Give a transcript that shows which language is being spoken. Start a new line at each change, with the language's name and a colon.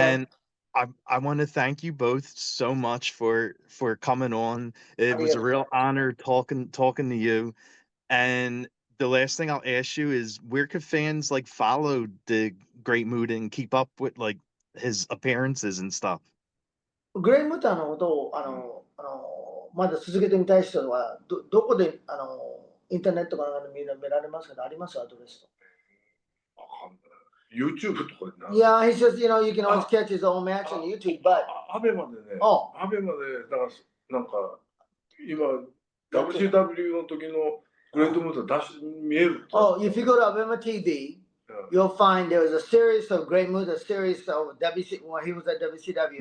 English: And I want to thank you both so much for coming on. It was a real honor talking to you. And the last thing I'll ask you is, where could fans like follow the Great Muta and keep up with like his appearances and stuff?
Japanese: グレイムタのことをまだ続けてみたい人はどこでインターネットかなんかで見られますか？ありますアドレスと。わかんない。 YouTube とかにな。
English: Yeah, he says, you know, you can always catch his own match on YouTube, but
Japanese: アベマでね、 Oh. アベマでだからなんか今 WCW の時のグレートムータ見える。
English: oh, if you go to Abema TV, you'll find there was a series of Great Muta, series of WC when he was at WCW.